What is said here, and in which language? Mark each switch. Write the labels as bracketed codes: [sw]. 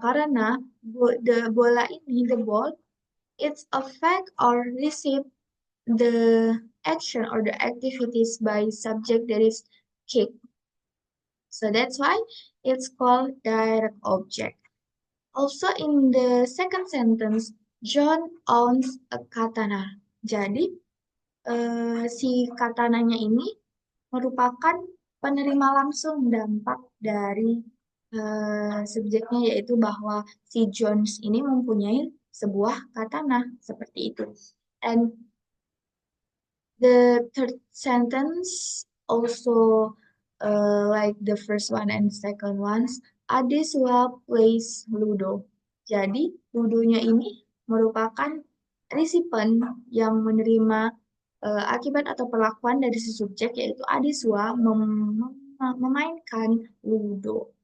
[id] Karena [en] the [id] bola ini, [en] the ball, it's affect or receive the action or the activities by subject that is kick. So that's why it's called direct object. Also in the second sentence, John owns a katana. [id] Jadi si katananya ini merupakan penerima langsung dampak dari subjeknya, yaitu bahwa si Jones ini mempunyai sebuah katana seperti itu. [en] And the third sentence also like the first one and second ones, Adeswa plays Ludo. [id] Jadi, Ludonya ini merupakan recipient yang menerima akibat atau perlakuan dari si subjek, yaitu Adeswa memainkan Ludo.